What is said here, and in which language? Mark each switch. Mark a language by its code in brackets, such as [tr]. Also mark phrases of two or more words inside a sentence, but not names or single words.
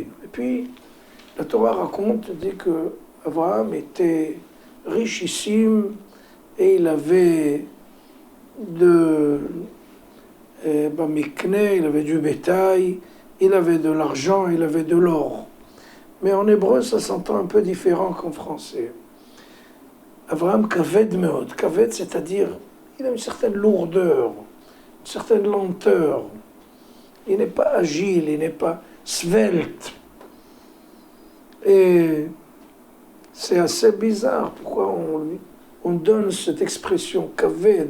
[fr] Et puis, la Torah raconte, dit que Avraham était richissime et il avait il avait du bétail, il avait de l'argent, il avait de l'or. Mais en hébreu, ça s'entend un peu différent qu'en français. [he] אברהם כבד מאד. [fr] Kaved, c'est-à-dire, il a une certaine lourdeur, une certaine lenteur. Il n'est pas agile, il n'est pas svelte. Et c'est assez bizarre pourquoi on donne cette expression kaved.